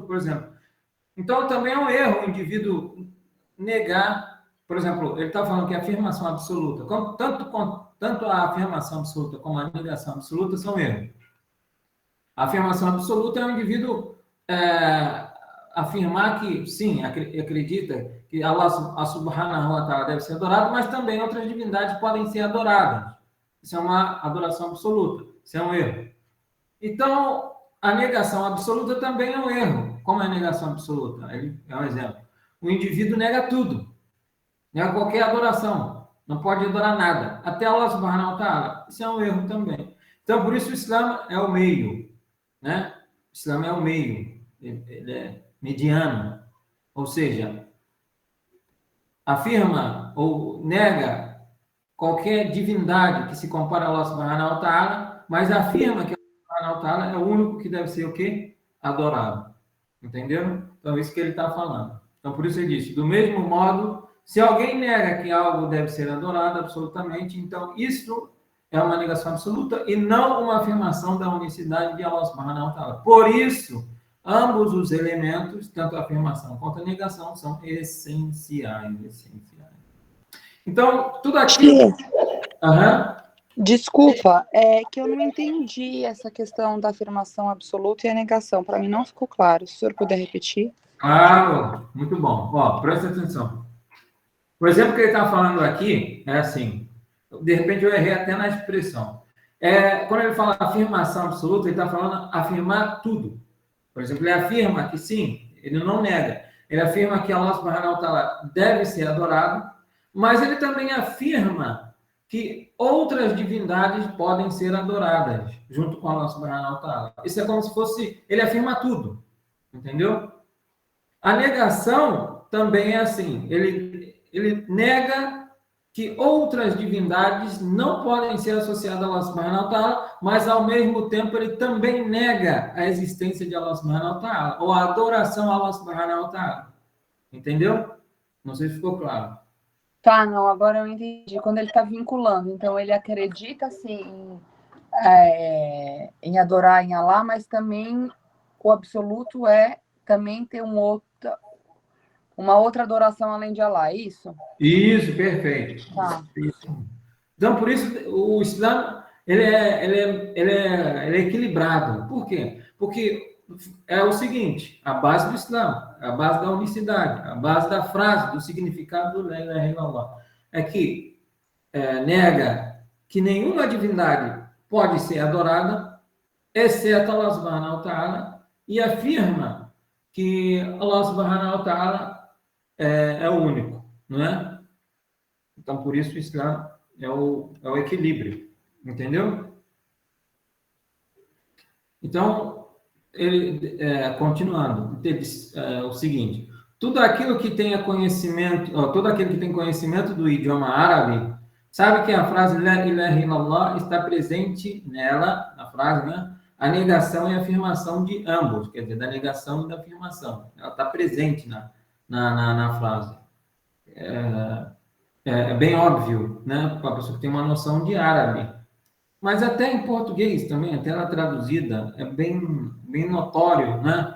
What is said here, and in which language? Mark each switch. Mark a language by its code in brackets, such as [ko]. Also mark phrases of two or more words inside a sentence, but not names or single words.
[pt] Por exemplo, então também é um erro o indivíduo negar, por exemplo, ele está falando que a afirmação absoluta, tanto a afirmação absoluta como a negação absoluta são erros. A afirmação absoluta é o indivíduo afirmar que, sim, acredita que [ar] الله سبحانه وتعالى [pt] deve ser adorado, mas também outras divindades podem ser adoradas. Isso é uma adoração absoluta. Isso é um erro. Então, a negação absoluta também é um erro. Como é a negação absoluta? É um exemplo. O indivíduo nega tudo. Nega qualquer adoração. Não pode adorar nada. [ar] Até الله سبحانه وتعالى. [pt] Isso é um erro também. Então, por isso o Islã é o meio. Né? O Islã é o meio. Ele é mediano. Ou seja, afirma ou nega qualquer divindade que se compara a [ar] الله سبحانه وتعالى, [pt] mas afirma que [ar] الله سبحانه وتعالى [pt] é o único que deve ser o quê? Adorado. Entenderam? Então, isso que ele está falando. Então, por isso ele disse, do mesmo modo, se alguém nega que algo deve ser adorado absolutamente, então isso é uma negação absoluta e não uma afirmação da unicidade de [ar] الله سبحانه وتعالى. [pt] Por isso, ambos os elementos, tanto a afirmação quanto a negação, são essenciais. Então, tudo aquilo... Desculpa, é que eu não entendi essa questão da afirmação absoluta e a negação. Para mim não ficou claro. Se o senhor puder repetir. Claro, muito bom. Ó, presta atenção. O exemplo que ele está falando aqui é assim, de repente eu errei até na expressão. Quando ele fala afirmação absoluta, ele está falando afirmar tudo. Por exemplo, ele afirma que sim, ele não nega. Ele afirma que [ar] الله سبحانه وتعالى [pt] deve ser adorado, mas ele também afirma que outras divindades podem ser adoradas junto com [ar] الله سبحانه وتعالى. [pt] Isso é como se fosse... Ele afirma tudo, entendeu? A negação também é assim. Ele nega que outras divindades não podem ser associadas a [ar] الله سبحانه وتعالى, [pt] mas ao mesmo tempo ele também nega a existência de [ar] الله سبحانه وتعالى, [pt] ou a adoração a [ar] الله سبحانه وتعالى. [pt] Entendeu? Não sei se ficou claro. Tá, não, agora eu entendi. Quando ele está vinculando, então ele acredita assim em adorar em Allah, mas também o absoluto é também ter uma outra adoração além de Allah, é isso? Isso, perfeito. Tá. Isso. Então, por isso, o Islã ele é equilibrado. Por quê? Porque é o seguinte, a base do Islã, a base da unicidade, a base da frase, do significado do [ar] لا إله إلا الله, [pt] é que nega que nenhuma divindade pode ser adorada, exceto [ar] الله سبحانه وتعالى, [pt] e afirma que [ar] الله سبحانه وتعالى [pt] é o único, não é? Então, por isso, o Islã é o equilíbrio, entendeu? Então, continuando, ele diz o seguinte: todo aquele que tem conhecimento do idioma árabe, sabe que a frase [ar] لا إله إلا الله [pt] está presente nela, na frase, né? A negação e a afirmação de ambos, quer dizer, da negação e da afirmação. Ela está presente na frase. É bem óbvio, né, para a pessoa que tem uma noção de árabe. Mas até em português também, até ela traduzida, é bem notório, né?